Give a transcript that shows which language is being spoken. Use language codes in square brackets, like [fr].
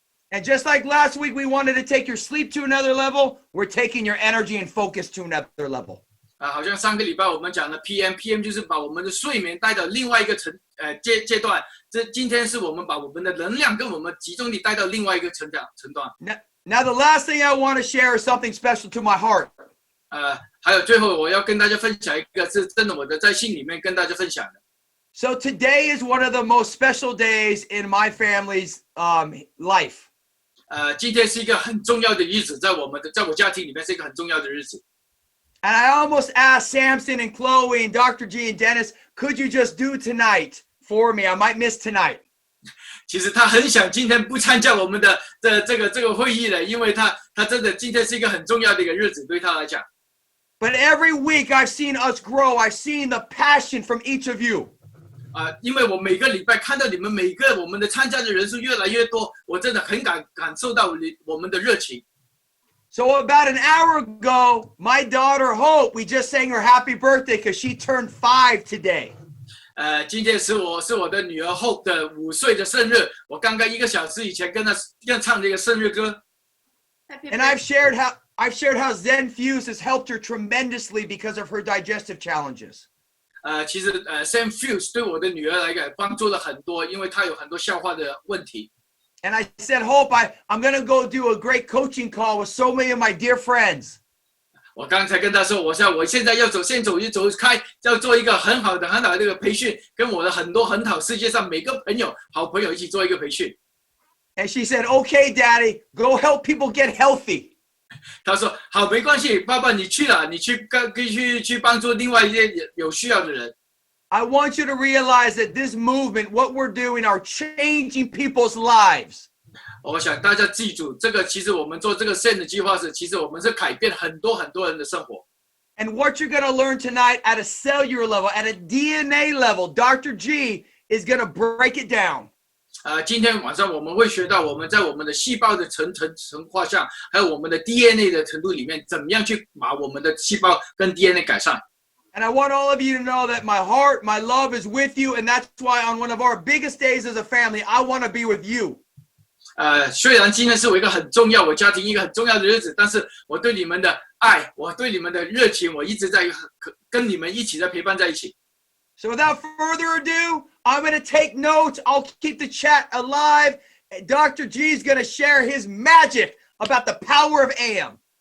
[en] And just like last week, we wanted to take your sleep to another level. We're taking your energy and focus to another level. [zh] 好像上个礼拜我们讲的 PM 就是把我们的睡眠带到另外一个阶段。今天是我们把我们的能量跟我们集中力带到另外一个层段。 [en] Now the last thing I want to share is something special to my heart. [zh] 还有最后我要跟大家分享一个是真的我的在信里面跟大家分享的。 [en] So today is one of the most special days in my family's life. [zh] 今天是一个很重要的日子，在我家庭里面是一个很重要的日子。 [en] And I almost asked Samson and Chloe and Dr. G and Dennis, could you just do tonight for me? I might miss tonight. [zh] 其实他很想今天不参加我们的这个会议了，因为他真的今天是一个很重要的一个日子对他来讲。 [en] But every week I've seen us grow. I've seen the passion from each of you. [zh] 因为我每个礼拜看到你们每个我们的参加的人数越来越多，我真的很感受到我们的热情。 [en] So about an hour ago, my daughter Hope, we just sang her happy birthday because she turned 5 today. [zh] 今天是我的女儿 Hope 的5岁的生日，我刚刚1个小时以前跟她唱这个生日歌。 [en] And I've shared how Zen Fuse has helped her tremendously because of her digestive challenges. [zh] 其实Zen Fuse 对我的女儿来讲帮助了很多，因为她有很多消化的问题。 [en] And I said, Hope, I'm going to go do a great coaching call with so many of my dear friends. [zh] 我刚才跟他说，我现在要先走开，要做一个很好的这个培训，跟我的很好世界上每个好朋友一起做一个培训。 [en] And she said, okay, Daddy, go help people get healthy. [zh] 他说好，没关系，爸爸你去了，你去帮助另外一些有需要的人。 [en] I want you to realize that this movement, what we're doing, are changing people's lives. [zh] 我想大家记住，这个其实我们做这个 SEN 的计划其实我们是改变很多人的生活。 [en] And what you're going to learn tonight at a cellular level, at a DNA level, Dr. G is going to break it down. [zh] 今天晚上我们会学到我们在我们的细胞的成化上，还有我们的 DNA 的程度里面，怎么样去把我们的细胞跟 DNA 改善。 [en] And I want all of you to know that my heart, my love is with you, and that's why on one of our biggest days as a family, I want to be with you. [zh] 虽然今天是我一个很重要，我家庭一个很重要的日子，但是我对你们的爱，我对你们的热情，我一直在跟你们一起在陪伴在一起。 [en] So without further ado, I'm going to take notes. I'll keep the chat alive. Dr. G is going to share his magic about the power of AM.